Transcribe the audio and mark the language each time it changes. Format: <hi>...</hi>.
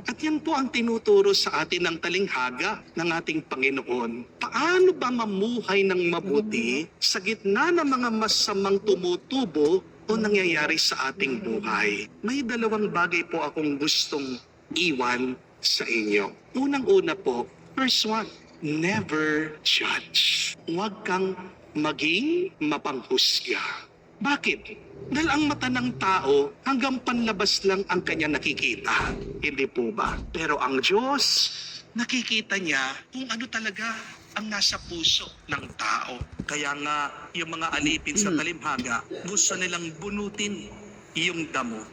<tl>At yan po ang tinuturo sa atin ng talinghaga ng ating Panginoon. Paano ba mamuhay ng mabuti sa gitna ng mga masamang tumutubo o nangyayari sa ating buhay? May dalawang bagay po akong gustong iwan sa inyo. Unang-una po,</tl> <en>first one, never judge.</en> <tl>Huwag kang maging mapanghusga. Bakit? Dahil ang mata ng tao hanggang panlabas lang ang kanya nakikita. Hindi po ba? Pero ang Diyos, nakikita niya kung ano talaga ang nasa puso ng tao. Kaya nga, yung mga alipin sa talimhaga, gusto nilang bunutin yung damo.</tl>